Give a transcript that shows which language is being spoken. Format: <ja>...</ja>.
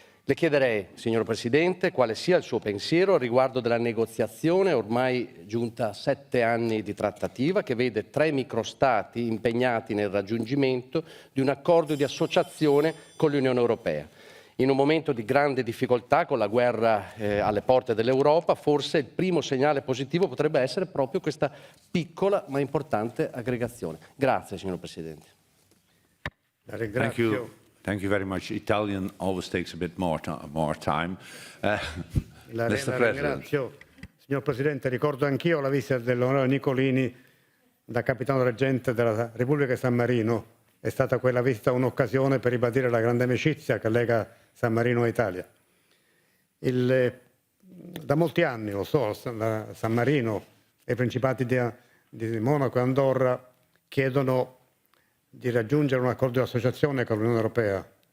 <it>Le chiederei, signor Presidente, quale sia il suo pensiero riguardo della negoziazione ormai giunta a 7 anni di trattativa che vede 3 microstati impegnati nel raggiungimento di un accordo di associazione con l'Unione Europea. In un momento di grande difficoltà, con la guerra alle porte dell'Europa, forse il primo segnale positivo potrebbe essere proprio questa piccola ma importante aggregazione. Grazie, signor Presidente.</it> <en>Thank you. Thank you very much. Italian always takes a bit more time.</en> <it>La</it> <en>Mr. President.</en> <it>ringrazio. Signor Presidente, ricordo anch'io la visita dell'onorevole Nicolini da capitano reggente della Repubblica di San Marino. È stata quella visita un'occasione per ribadire la grande amicizia che lega San Marino e Italia. Da molti anni, lo so, San Marino e i Principati di Monaco e Andorra chiedono di raggiungere un accordo di associazione con l'Unione Europea.</it>